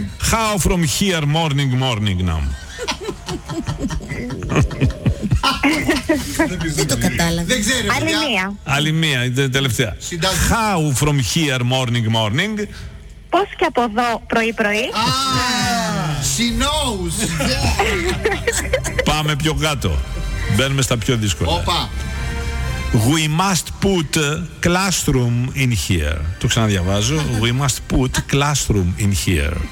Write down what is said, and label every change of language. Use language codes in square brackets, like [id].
[en] How from here morning morning now. [el] Δεν το κατάλαβα. Δεν ξέρω. Άλλη μία. Άλλη μία, τελευταία. [en] How from here morning morning. [el] Πώς και από εδώ πρωί πρωί. [en] She knows. [el] Πάμε πιο κάτω. Μπαίνουμε στα πιο δύσκολα. Όπα. [en] We must put classroom in here. [el] Το ξαναδιαβάζω. [en] We must put classroom in here.